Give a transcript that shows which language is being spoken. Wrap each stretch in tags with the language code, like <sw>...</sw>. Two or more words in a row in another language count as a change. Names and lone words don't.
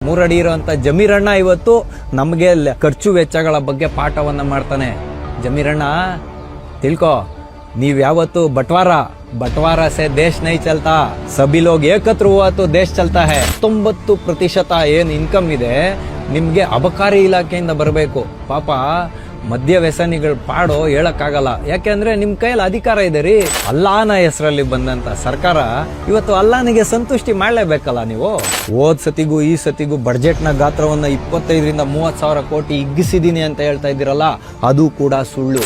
<kn>3 ಅಡಿ ಇರುವಂತ ಜಮೀರಣ್ಣ ಇವತ್ತು ನಮಗೆ ಖರ್ಚು ವೆಚ್ಚಗಳ ಬಗ್ಗೆ ಪಾಠವನ್ನ ಮಾಡ್ತಾನೆ. ಜಮೀರಣ್ಣ ತಿಳ್ಕೊ, ನೀವ್ ಯಾವತ್ತು</kn> <hi>बंटवारा से देश नहीं चलता, सभी लोग एकत्र हुआ तो देश चलता है.</hi> <kn>90% ಏನ್ ಇನ್ಕಮ್ ಇದೆ ನಿಮ್ಗೆ ಅಬಕಾರಿ ಇಲಾಖೆಯಿಂದ ಬರಬೇಕು. ಪಾಪ ಮದ್ಯ ವ್ಯಸನಿಗಳ ಪಾಡು ಹೇಳಕ್ಕಾಗಲ್ಲ, ಯಾಕೆಂದ್ರೆ ನಿಮ್ ಕೈಯಲ್ಲಿ ಅಧಿಕಾರ ಇದೆ ರೀ. ಅಲ್ಲಾನ ಹೆಸರಲ್ಲಿ ಬಂದಂತ ಸರ್ಕಾರ ಇವತ್ತು ಅಲ್ಲಾನಿಗೆ ಸಂತುಷ್ಟಿ ಮಾಡ್ಲೇಬೇಕಲ್ಲ. ನೀವು ಹೋದ್ ಸತಿಗೂ ಈ ಸತಿಗೂ ಬಡ್ಜೆಟ್ ನ ಗಾತ್ರವನ್ನ 25ರಿಂದ 30 ಸಾವಿರ ಕೋಟಿ ಹಿಗ್ಗಿಸಿದೀನಿ ಅಂತ ಹೇಳ್ತಾ ಇದ್ದೀರಲ್ಲ, ಅದು ಕೂಡ ಸುಳ್ಳು.</kn>